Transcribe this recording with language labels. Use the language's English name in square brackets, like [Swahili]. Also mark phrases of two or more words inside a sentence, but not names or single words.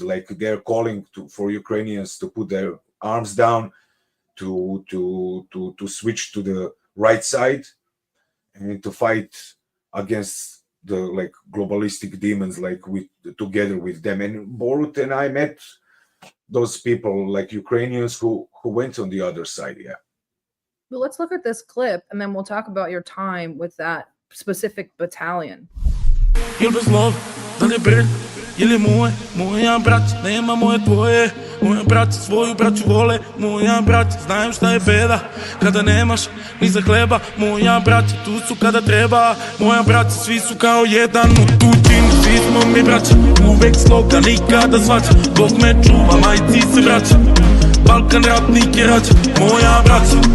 [English] Like they're calling for Ukrainians to put their arms down, to switch to the right side, and to fight against the like globalistic demons, like together with them. And Borut and I met those people, like Ukrainians who went on the other side. Yeah. Well, let's look at this clip, and then we'll talk about your time with that specific battalion. [Serbian] Ili bez love, da li brilj, ili moja brać, nema moje tvoje, moja brać svoju braću vole, moja brać, znaju šta je beda, kada nemaš ni za hleba, moja brać, tu su kada treba, moja brać, svi su kao jedan, u tuđini, svi smo mi brać, uvek sloga, nikada svađa, Bog me čuva, majci se vraća, Balkan ratnik je rađa, moja brać,